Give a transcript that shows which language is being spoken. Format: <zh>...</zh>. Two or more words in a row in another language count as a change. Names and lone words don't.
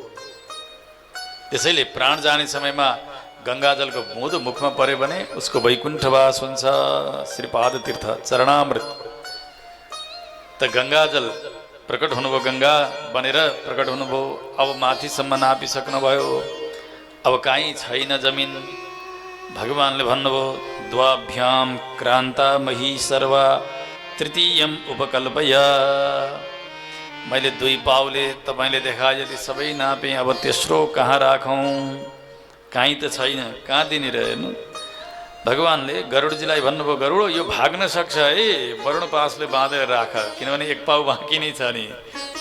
<ne>त्यसैले प्राण जाने समयमा गङ्गाजलको बूँद मुखमा पर्यो भने उसको वैकुण्ठवास हुन्छ। श्रीपाद तीर्थ चरणामृत। त गङ्गाजल प्रकट हुनुभयो, गङ्गा बनेर प्रकट हुनुभयो। अब माथिसम्म नापिसक्नुभयो। अब काहीँ छैन जमिन। भगवानले भन्नुभयो,</ne> <sa>द्वाभ्याम क्रान्ता मही सर्वा तृतीयम उपकल्पय।</sa> <ne>मैले 2 पाउले तपाईँले देखाए जति सबै नापेँ, अब तेस्रो कहाँ राखौँ? काहीँ त छैन, कहाँ दिनेर? हेर्नु, भगवानले गरुडजीलाई भन्नुभयो, गरुड यो भाग्न सक्छ है, वरुण पासले बाँधेर राख, किनभने 1 पाउ बाँकी नै छ नि।</ne>